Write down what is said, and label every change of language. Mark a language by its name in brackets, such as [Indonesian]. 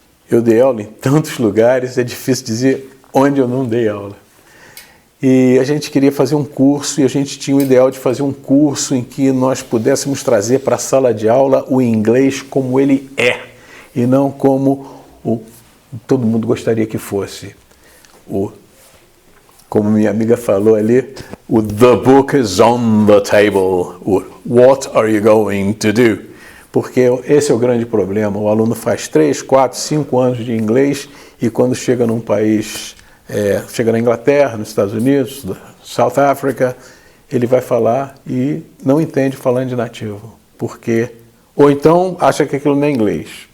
[Portuguese] Eu dei aula em tantos lugares, é difícil dizer onde eu não dei aula. E a gente queria fazer um curso, e a gente tinha o ideal de fazer um curso em que nós pudéssemos trazer para a sala de aula o inglês como ele é, e não como todo mundo gostaria que fosse. Como minha amiga falou ali, [English] the book is on the table, what are you going to do? [Portuguese] Porque esse é o grande problema, o aluno faz 3, 4, 5 anos de inglês e quando chega num país, chega na Inglaterra, nos Estados Unidos, South Africa, ele vai falar e não entende falando de nativo, ou então acha que aquilo não é inglês.